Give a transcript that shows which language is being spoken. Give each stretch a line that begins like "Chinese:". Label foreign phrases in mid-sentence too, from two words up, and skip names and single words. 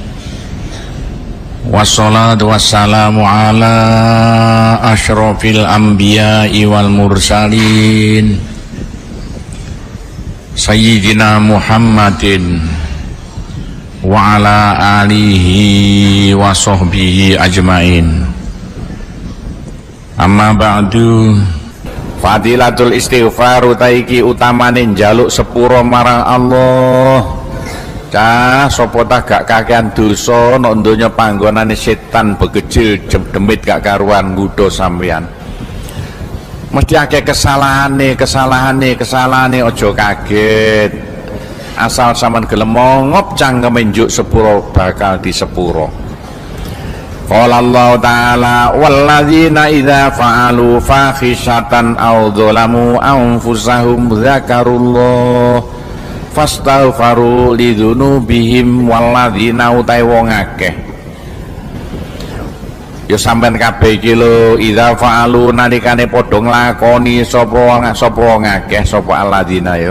Arabic: والصلاة والسلام على أشرف الأنبياء والمرسلين سيدنا محمد وعلى آله وصحبه أجمعين. أما بعد. فضيلة الاستغفار
Javanese: utaiki utamane njaluk sepuro marang Allah. Cah sapa ta gak kakean dosa nek donya panggonane setan begejil demit gak karuan nggodha sampean. Mesti akeh kesalahane aja kaget. Asal sampean gelem mongop cangkeme njuk sepuro bakal disepuro.
Arabic: قال الله تعالى والذين إذا فعلوا فاحشة أو ظلموا أنفسهم ذكروا الله فاستغفروا لذنوبهم والذين
Javanese: utai wong akeh. Ya sampean kabeh iki lho
Arabic: إذا فعلوا
Javanese: nalikane padha nglakoni sapa wong akeh sapa alladzina ya.